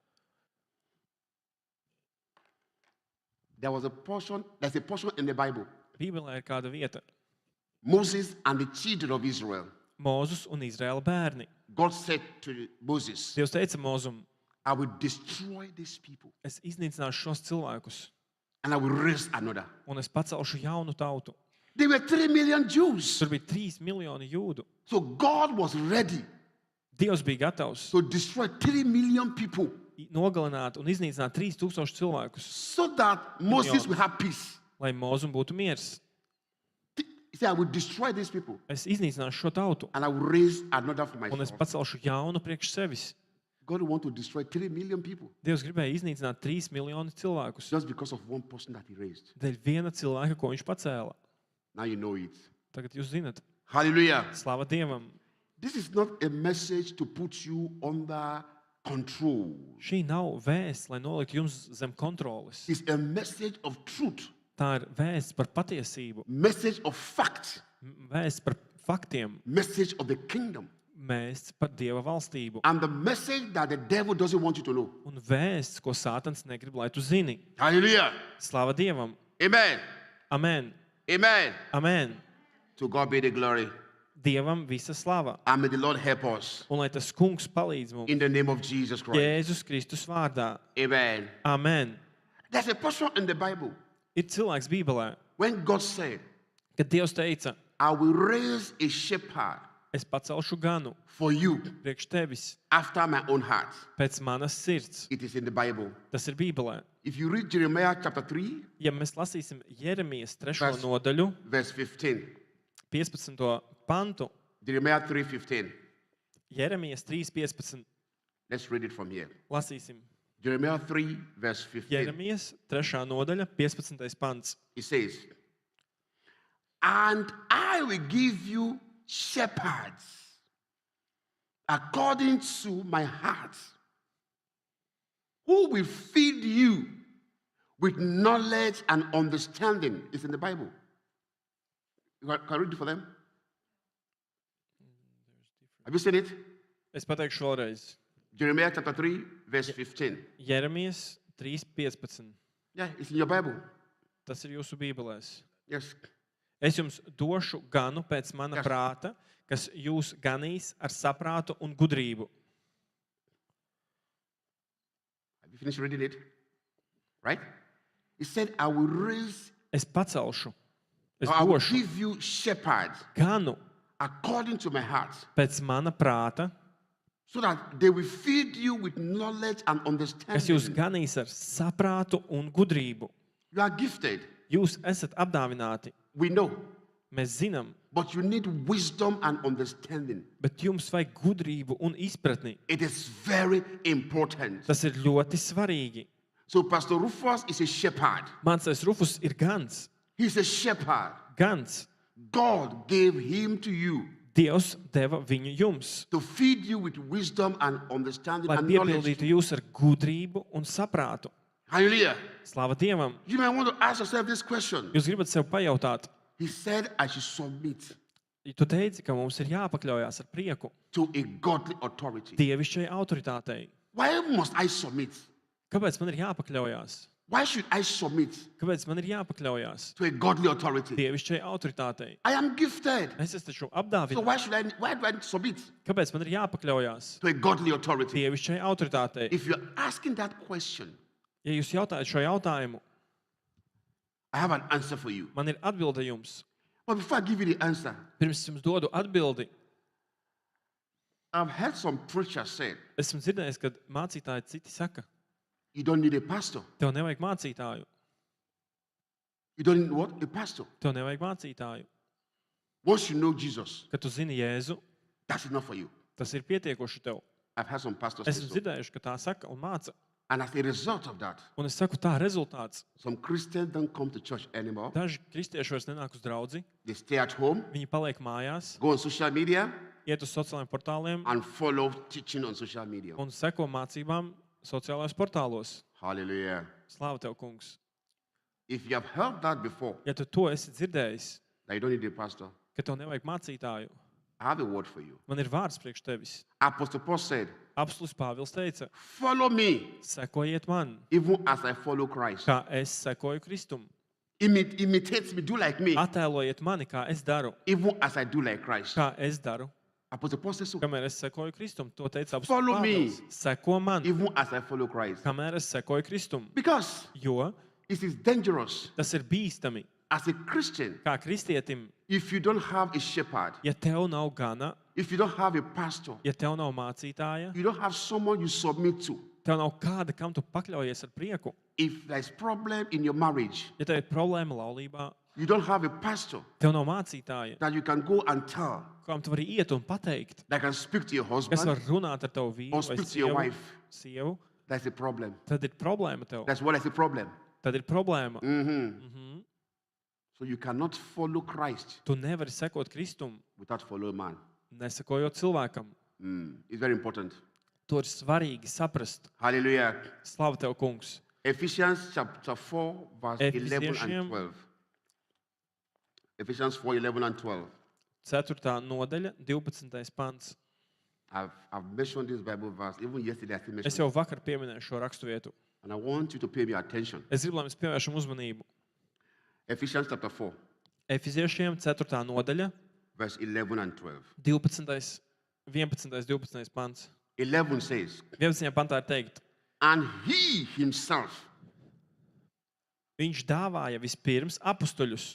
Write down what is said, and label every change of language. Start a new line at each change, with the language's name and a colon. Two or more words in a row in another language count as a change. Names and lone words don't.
English: There's a portion in the Bible.
Latvian: Bībelē ir kāda vieta.
English: Moses and the children of Israel.
Latvian: Mūzus un Izraēla bērni.
English: God said to Moses,
Latvian: Dievs teica Mūzum,
English: I will destroy these people
Latvian: es iznīcināšu šos cilvēkus,
English: and I will raise another.
Latvian: un es pacelšu jaunu tautu.
English: There were 3 million Jews.
Latvian: Tur bija 3 miljoni jūdu.
English: So God was ready
Latvian: Dievs bija gatavs
English: to destroy 3 million people
Latvian: nogalināt un iznīcināt 3000 cilvēkus,
English: so that Moses will have peace.
Latvian: lai Mūzum būtu miers.
English: He said, I will destroy these people
Latvian: Es iznīcināšu šo tautu,
English: and I will raise another for
Latvian: un es
English: myself.
Latvian: pacelšu jaunu priekš sevis.
English: God want to destroy 3 million people
Latvian: Dievs gribēja iznīcināt 3 miljonus cilvēkus
English: just because of one person that he raised.
Latvian: dēļ viena cilvēka, ko viņš pacēla.
English: Now you know it.
Latvian: Tagad jūs zinat,
English: Hallelujah.
Latvian: slava Dievam.
English: This is not a message to put you under control.
Latvian: Šī nav vēsts, lai noliktu jums zem kontroles.
English: It's a message of truth,
Latvian: Tā ir vēsts par patiesību,
English: message of fact,
Latvian: vēsts par faktiem,
English: message of the kingdom,
Latvian: vēsts par Dieva valstību
English: and the message that the devil doesn't want you to know.
Latvian: un vēsts, ko Sātans negrib, lai tu zini.
English: Hallelujah.
Latvian: Slava Dievam.
English: Amen.
Latvian: Amen.
English: Amen.
Latvian: Amen.
English: To God be the glory.
Latvian: Dievam visa slava.
English: And may the Lord help us
Latvian: Un lai tas kungs palīdz mums
English: in the name of Jesus Christ.
Latvian: Jēzus Kristus vārdā.
English: Amen.
Latvian: Amen.
English: There's a portion in the Bible
Latvian: Ir cilvēks Bībelē,
English: when God said,
Latvian: kad Dievs teica,
English: I will raise a shepherd
Latvian: es pacelšu ganu
English: for you
Latvian: priekš tevis
English: after my own heart.
Latvian: pēc manas sirds.
English: It is in the Bible.
Latvian: Tas ir Bībelē.
English: If you read Jeremiah chapter 3,
Latvian: Ja mēs lasīsim Jeremijas 3.
English: Vers-
Latvian: nodaļu,
English: verse 15.
Latvian: 15. pantu,
English: Jeremiah 3:15.
Latvian: Jeremijas 3.15,
English: Let's read it from here.
Latvian: lasīsim.
English: Jeremiah 3, verse 15.
Latvian: Jeremijas 3. nodaļa, 15. pants.
English: It says, and I will give you shepherds according to my heart, who will feed you with knowledge and understanding. It's in the Bible. Can I read it for them? Have you seen it?
Latvian: Es pateikšu vēlreiz.
English: Jeremiah chapter 3, verse 15.
Latvian: Jeremijas 3.15.
English: Yeah, it's in your Bible.
Latvian: Tas ir jūsu bībelēs.
English: Yes.
Latvian: Es jums došu ganu pēc mana
English: Yes.
Latvian: prāta, kas jūs ganīs ar saprātu un gudrību.
English: Have you finished reading it? Right? He said, I will raise,
Latvian: Es pacelšu, es
English: I will
Latvian: došu
English: give you shepherds
Latvian: ganu
English: according to my heart,
Latvian: pēc mana prāta,
English: so that they will feed you with knowledge and
Latvian: kas jūs
English: understanding.
Latvian: ganīs ar saprātu un gudrību.
English: You are gifted.
Latvian: Jūs esat apdāvināti,
English: We know.
Latvian: mēs zinām,
English: But you need wisdom and understanding.
Latvian: bet jums vajag gudrību un izpratni.
English: It is very important.
Latvian: Tas ir ļoti svarīgi.
English: So Pastor Rufus is a shepherd.
Latvian: Mācais Rufus ir gans.
English: He's a shepherd.
Latvian: Gans.
English: God gave him to you
Latvian: Dievs deva viņu jums,
English: to feed you with wisdom and understanding
Latvian: lai
English: and knowledge.
Latvian: piepildītu jūs ar gudrību un saprātu.
English: Hallelujah.
Latvian: Slava Dievam!
English: You might want to ask yourself this question.
Latvian: Jūs gribat sev pajautāt,
English: He said I should submit
Latvian: tu teici, ka mums ir jāpakļaujas ar prieku
English: to a godly authority.
Latvian: dievišķai autoritātei.
English: Why must I submit?
Latvian: Kāpēc man ir jāpakļaujas?
English: Why should I submit
Latvian: Kāpēc man ir jāpakļaujas
English: to a godly authority?
Latvian: dievišķai autoritātei?
English: I am gifted.
Latvian: Es esmu taču
English: So
Latvian: apdāvināts.
English: why do I submit
Latvian: Kāpēc man ir jāpakļaujas
English: to a godly authority?
Latvian: dievišķai autoritātei?
English: If you're asking that question,
Latvian: Ja jūs jautājat šo jautājumu,
English: I have an answer for you.
Latvian: man ir atbilde jums.
English: But before I give you the answer,
Latvian: Pirms es jums dodu atbildi,
English: I've heard some preachers say,
Latvian: esmu dzirdējis, ka mācītāji citi saka,
English: you don't need a pastor.
Latvian: tev nevajag mācītāju.
English: You don't need what? A pastor.
Latvian: Tev nevajag mācītāju.
English: Once you know Jesus,
Latvian: Kad tu zini Jēzu,
English: that's enough for you.
Latvian: tas ir pietiekoši tev.
English: I've heard some pastors say
Latvian: Esmu
English: so.
Latvian: dzirdējuši, ka tā saka un māca.
English: And as a result of that,
Latvian: Un es saku, tā rezultāts.
English: some Christians don't come to church anymore.
Latvian: Daži kristieši vairs nenāk uz draudzi,
English: They stay at home,
Latvian: viņi paliek mājās,
English: go on social media,
Latvian: iet uz sociālajiem portāliem
English: and follow teaching on social media.
Latvian: un seko mācībām sociālajos portālos.
English: Hallelujah.
Latvian: Slāva tev, kungs!
English: If you have heard that before,
Latvian: Ja tu to esi dzirdējis,
English: that you don't need a pastor,
Latvian: ka tev nevajag mācītāju,
English: I have a word for you.
Latvian: man ir vārds priekš tevis.
English: Apostle Paul said,
Latvian: Apostols Pāvils teica,
English: follow me,
Latvian: sekojiet man,
English: even as I follow Christ.
Latvian: kā es sekoju Kristum.
English: Imitate me, do like me,
Latvian: Attēlojiet mani, kā es daru,
English: even as I do like Christ.
Latvian: kā es daru.
English: Apostle Paul says so.
Latvian: Kamēr es sekoju Kristum, to teica apostols
English: Follow me.
Latvian: Pāvils. Seko man,
English: Even as I follow Christ.
Latvian: kamēr es sekoju Kristum.
English: Because
Latvian: Jo
English: it is dangerous
Latvian: tas ir bīstami,
English: as a Christian
Latvian: kā kristietim,
English: if you don't have a shepherd,
Latvian: ja tev nav gana,
English: if you don't have a pastor,
Latvian: ja tev nav mācītāja,
English: you don't have someone you submit to.
Latvian: tev nav kāda, kam tu pakļaujies ar prieku.
English: If there's problem in your marriage,
Latvian: Ja tev ir problēma laulībā,
English: you don't have a pastor
Latvian: tev nav mācītāja,
English: that you can go and tell,
Latvian: kam tu vari iet un pateikt,
English: that can speak to your
Latvian: kas
English: husband
Latvian: var runāt ar tavu vīru
English: or
Latvian: vai
English: speak to your
Latvian: sievu,
English: wife.
Latvian: sievu,
English: That's a problem.
Latvian: tad ir problēma tev.
English: That's what is the problem.
Latvian: Tad ir problēma.
English: So you cannot follow Christ
Latvian: Tu nevari sekot Kristum,
English: without following man.
Latvian: nesakojot cilvēkam.
English: It's very important.
Latvian: To ir svarīgi saprast.
English: Hallelujah.
Latvian: Slava tev, kungs.
English: Ephesians chapter 4, verse 11 and
Latvian: Efeziešiem
English: 12. Ephesians 4, 11 and 12.
Latvian: 4. nodaļa, 12. pants.
English: I've mentioned this Bible verse. Even yesterday I still
Latvian: Es
English: mentioned
Latvian: jau
English: it.
Latvian: vakar pieminēju šo raksturvietu.
English: And I want you to pay me attention.
Latvian: Es gribu, lai mēs pievēršam uzmanību.
English: Ephesians chapter 4,
Latvian: Efeziešiem 4. nodaļa,
English: verse 11 and 12.
Latvian: 12. 11. 12. pants.
English: 11 says,
Latvian: 11. pantā ir teikt,
English: and he himself,
Latvian: viņš dāvāja vispirms apustuļus.